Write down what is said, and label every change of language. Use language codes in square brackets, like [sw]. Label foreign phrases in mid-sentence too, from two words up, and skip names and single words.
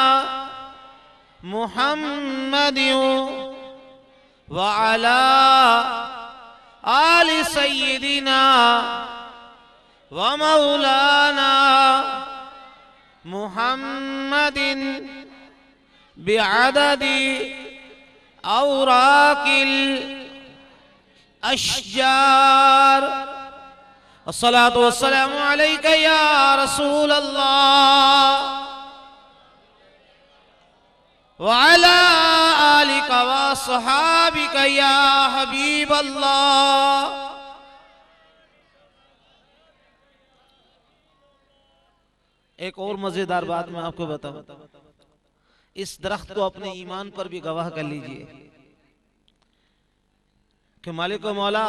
[ar] محمد وعلى آل سيدنا ومولانا محمد بعدد أوراق الأشجار. الصلاة والسلام عليك يا رسول الله وعلى آلك وأصحابك يا حبيب الله. [ur] ایک اور مزیدار بات میں آپ کو بتاؤں، اس درخت کو اپنے ایمان پر بھی گواہ کر لیجیے کہ مالک و مولا,